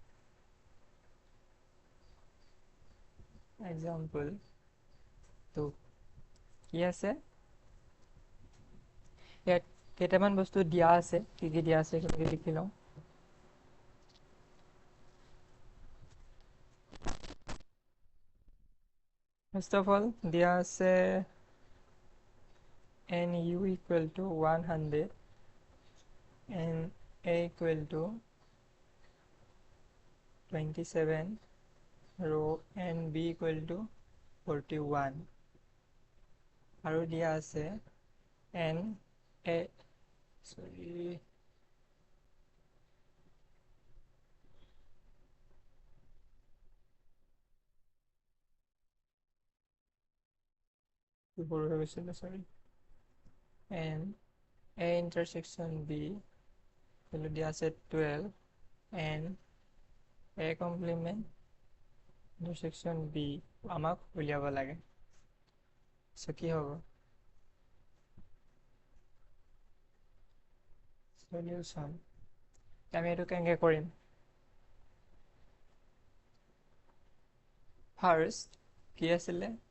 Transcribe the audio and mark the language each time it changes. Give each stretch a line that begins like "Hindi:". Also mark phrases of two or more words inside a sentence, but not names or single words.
Assamese: এক্সাম্পল 2 কি আছে? ইয়াত কেইটামান বস্তু দিয়া আছে, কি কি দিয়া আছে সেইখিনি লিখি লওঁ।
English: first of all
Assamese: দিয়া আছে
English: NU equal to 100 and A equal to 27 row and B equal to 41
Assamese: আৰু দিয়া আছে
English: N A and A intersection B
Assamese: দিয়া আছে
English: 12 and A complement intersection B
Assamese: আমাক উলিয়াব লাগে। সো কি হ'ব? সলিউশন আমি এইটো কেনেকৈ কৰিম? ফাৰ্ষ্ট কি আছিলে?